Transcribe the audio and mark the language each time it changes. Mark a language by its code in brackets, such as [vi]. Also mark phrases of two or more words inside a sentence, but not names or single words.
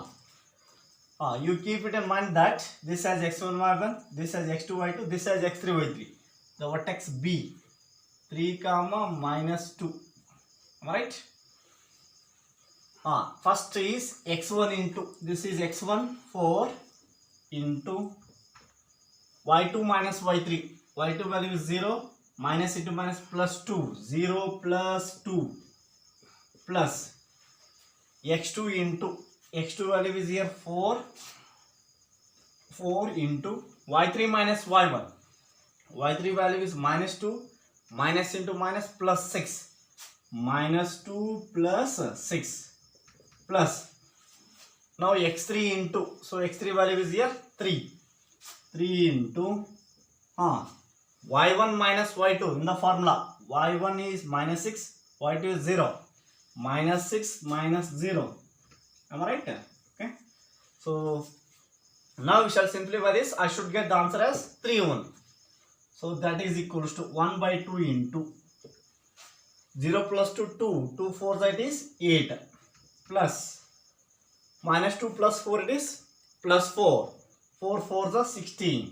[en] You keep it in mind that this has x1 y1, this has x2 y2, this has x3 y3. The vertex B 3 comma minus 2. Right? First is x1 into, this is x1 4 into y2 minus y3. y2 value is 0, minus into minus plus 2, 0 plus 2 plus x2 into, x2 value is here 4 into y3 minus y1. y3 value is minus 2, minus into minus plus 6, minus 2 plus 6 plus now x3 into, so x3 value is here 3 into y1 minus y2 in the formula. y1 is minus 6, y2 is 0, minus 6 minus 0. Am I right? Okay. So now we shall simplify this. I should get the answer as 3 1. So that is equals to 1 by 2 into 0 plus 2 2, 2 4 that is 8 plus minus 2 plus 4 it is plus 4, 4 4 is 16.